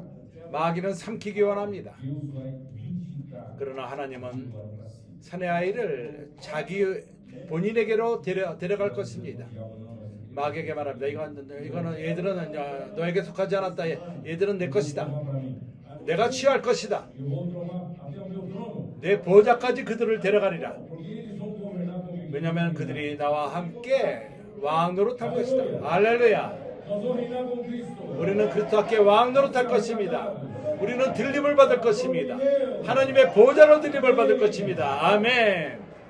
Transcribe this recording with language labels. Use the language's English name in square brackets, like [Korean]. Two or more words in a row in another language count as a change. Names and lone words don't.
[Korean] 마귀는 삼키기 원합니다. [Portuguese] Deus vai vindicar [Korean] 그러나 하나님은 [Portuguese] para si. [Korean] 사내아이를 자기 본인에게로 데려갈 것입니다. [Portuguese] Diabo não vai se [Korean] 마귀에게 말합니다. 이거는 얘들은 너에게 속하지 않았다. 얘들은 내 것이다. [Portuguese] para mim. [Korean] 내가 취할 것이다. [Portuguese] Eu vou tomar até o meu trono, [Korean] 내 보좌까지 그들을 데려가리라. [Portuguese] porque eles vão governar comigo. [Korean] 왜냐하면 그들이 나와 함께 왕 노릇할 것이다. 할렐루야. [Portuguese] Nós vamos reinar com Cristo. [Korean] 우리는 그리스도 함께 왕 노릇할 것입니다. 우리는 들림을 받을 것입니다. 하나님의 보좌로 들림을 받을 것입니다. 아멘.